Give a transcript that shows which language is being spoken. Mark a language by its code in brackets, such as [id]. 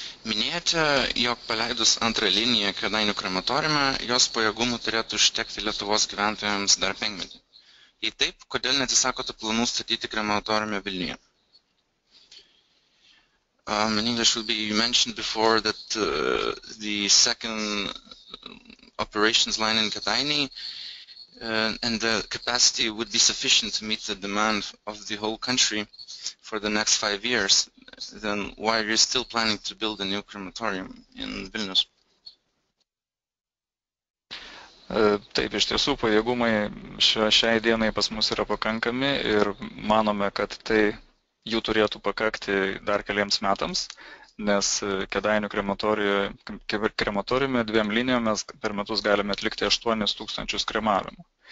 [lt] Minėjote, jog paleidus antrą liniją Kėdainių krematoriume, jos pajėgumų turėtų užtekti Lietuvos gyventojams dar 5 metų. Jei taip, kodėl neatsisakote planų statyti krematoriumą Vilniuje? [en] In English will be, you mentioned before that the second operations line in Kėdainiai and the capacity would be sufficient to meet the demand of the whole country for the next 5 years. Then why are you still planning to build a new crematorium in Vilnius? [lt] Taip, iš tiesų pajėgumai šiai dienai pas mus yra pakankami ir manome, kad tai jų turėtų pakakti dar keliems metams, nes Kėdainių krematoriume 2 linijom mes per metus galime atlikti 8000 kremavimų.